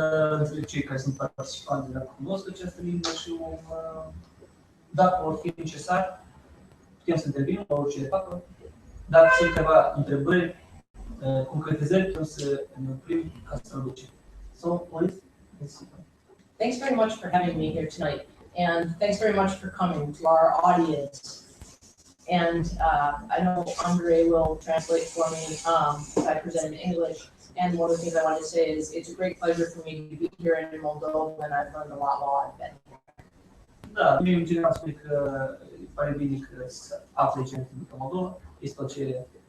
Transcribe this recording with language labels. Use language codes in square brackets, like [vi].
[ro] Înțeleg cei care sunt participanți de la cunosc această limbă și dacă vor fi necesari, putem să intervenim la orice etapă. Dacă sunt câteva întrebări, concretizări, putem să ne oprim ca să traducem. [en] So, Liz Seaton. Thanks very much for having me here tonight, and thanks very much for coming to our audience. And I know Andre will translate for me if I present in English. And one of the things I want to say is it's a great pleasure for me to be here in Moldova, and I've learned a lot while I've been here. [ro] Da, mie în general spune că îi pare bine că se află aici în Republica Moldova. Este plăcere